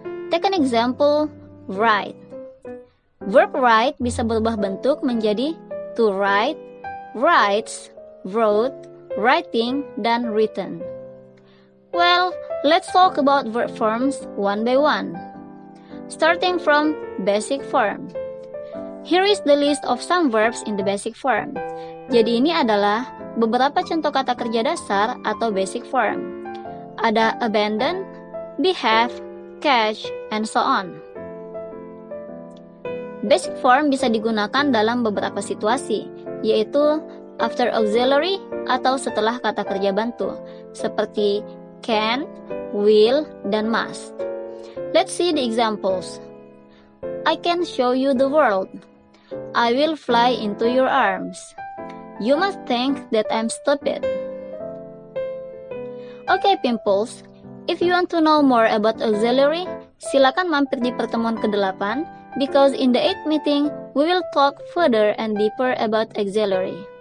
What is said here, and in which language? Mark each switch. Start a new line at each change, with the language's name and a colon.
English: Take an example, write. Verb write
Indonesian: bisa berubah bentuk menjadi
English: to write, writes, wrote, writing, dan written. Well, let's talk about verb forms one by one. Starting from basic form. Here is the list of some verbs in the basic form.
Indonesian: Jadi ini adalah beberapa contoh kata kerja dasar atau
English: basic form. Ada abandon, behave, catch, and so on.
Indonesian: Basic form bisa digunakan dalam beberapa situasi, yaitu
English: after auxiliary
Indonesian: atau setelah kata kerja bantu, seperti can, will, dan must.
English: Let's see the examples. I can show you the world. I will fly into your arms. You must think that I'm stupid. Okay, Pimples. If you want to know more about auxiliary,
Indonesian: silakan mampir di pertemuan ke-8
English: because in the 8th meeting, we will talk further and deeper about auxiliary.